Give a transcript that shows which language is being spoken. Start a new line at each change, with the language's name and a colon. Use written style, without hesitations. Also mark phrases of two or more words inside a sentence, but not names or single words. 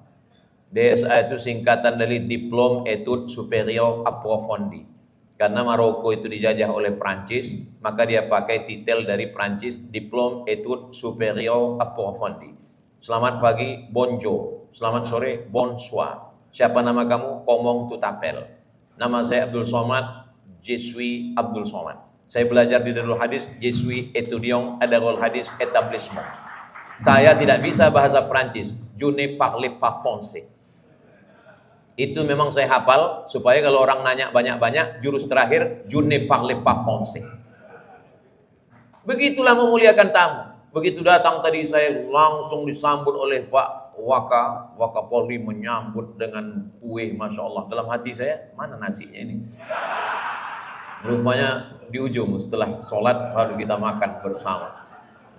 Indonesian: DESA itu singkatan dari Diplôme Études Supérieures Approfondies. Karena Maroko itu dijajah oleh Prancis, maka dia pakai titel dari Prancis, Diplôme Études Supérieures Approfondies. Selamat pagi, bonjour. Selamat sore, bonsoir. Siapa nama kamu?
French: Comment tu t'appelles?
Indonesian: Nama saya Abdul Somad,
French: je suis Abdul Somad.
Indonesian: Saya belajar di Darul Hadis,
French: je suis étudiant à Darul Hadis établissement.
Indonesian: Saya tidak bisa bahasa Prancis,
French: je ne parle pas français.
Indonesian: Itu memang saya hafal, supaya kalau orang nanya banyak-banyak, jurus terakhir,
French: je ne parle pas français.
Indonesian: Begitulah memuliakan tamu. Begitu datang tadi saya langsung disambut oleh Pak Wakapolri, menyambut dengan kue,
Arabic: ما شاء الله.
Indonesian: Dalam hati saya, mana nasinya ini? Rupanya di ujung setelah sholat baru kita makan bersama.